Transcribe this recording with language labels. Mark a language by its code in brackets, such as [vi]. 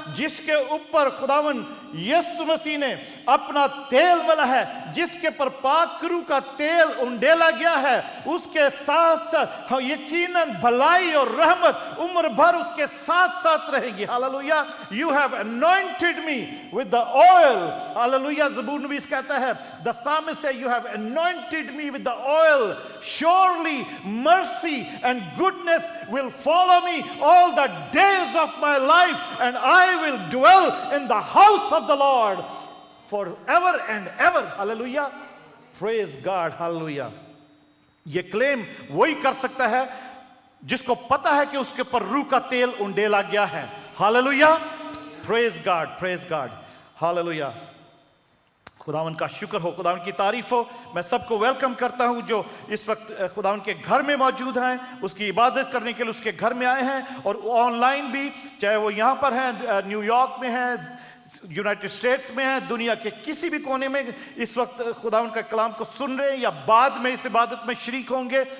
[hi] जिसके ऊपर खुदावन यीशु मसीह ने अपना तेल मला है, जिसके पर पाकरू का तेल उंडेला गया है, उसके साथ साथ यकीनन भलाई और रहमत उम्र भर उसके साथ साथ रहेगी। Hallelujah. [en] You have anointed me with the oil [hi] hallelujah. ज़बूर नवीस कहता है, [en] The psalmist says, you have anointed me with the oil, surely mercy and goodness will follow me all the days of my life, and I will dwell in the house of the Lord forever and ever. [hi] Hallelujah, [en] praise God, [hi] hallelujah. ये claim वही कर सकता है जिसको पता है कि उसके ऊपर रूह का तेल उंडेला गया है। Hallelujah, praise God, hallelujah. खुदावन का शुक्र हो, खुदावन की तारीफ हो। मैं सबको वेलकम करता हूं जो इस वक्त खुदावन के घर में मौजूद हैं, उसकी इबादत करने के लिए उसके घर में आए हैं, और ऑनलाइन भी, चाहे वो यहां पर हैं, न्यूयॉर्क में हैं, यूनाइटेड स्टेट्स में है, दुनिया के किसी भी कोने में इस वक्त खुदावन का कलाम को सुन रहे हैं या बाद में इस इबादत में शरीक होंगे।